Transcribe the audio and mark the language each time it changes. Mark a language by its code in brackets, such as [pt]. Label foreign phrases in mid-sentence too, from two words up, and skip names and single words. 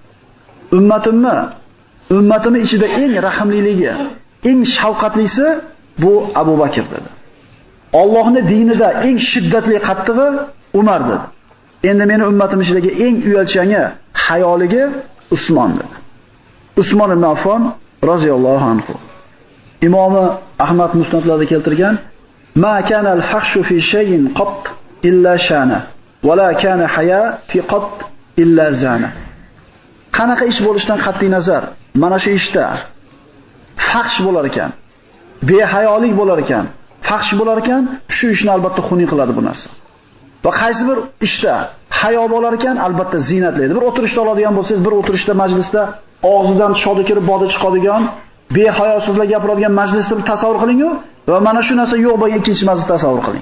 [uz] Ummatimni ichida eng rahimliligi, eng shafqatlisi bu Abu Bakr dedi. Allohning dinida eng shiddatli qattig'i Umar dedi. Endi meni ummatim ichidagi eng uyalchani, hayoligi Usmon dedi. Usmon ibn Affon [ar] رضي الله عنه. [uz] Imom Ahmad musnadlarida keltirgan, [ar] ما كان الفحش في شيء قط إلا شانه ولا كان حياء في قط إلا زانه. [uz] Qanaqa ish bo'lishidan qat'iy nazar, mana shu ishda fahsh bo'lar ekan, behayolik bo'lar ekan, fahsh bo'lar ekan, shu ishni albatta xunuk qiladi bu narsa. Va qaysi bir ishda hayo bo'lar ekan, albatta zinatlaydi. Bir o'tirishda oladigan bo'lsangiz, bir o'tirishda majlisda og'zidan shodi kirib bodi chiqadigan, behayo so'zlar gapiradigan majlisni bir tasavvur qiling-ku va mana shu narsa yo'q bo'lgan ikkinchi majlisni tasavvur qiling.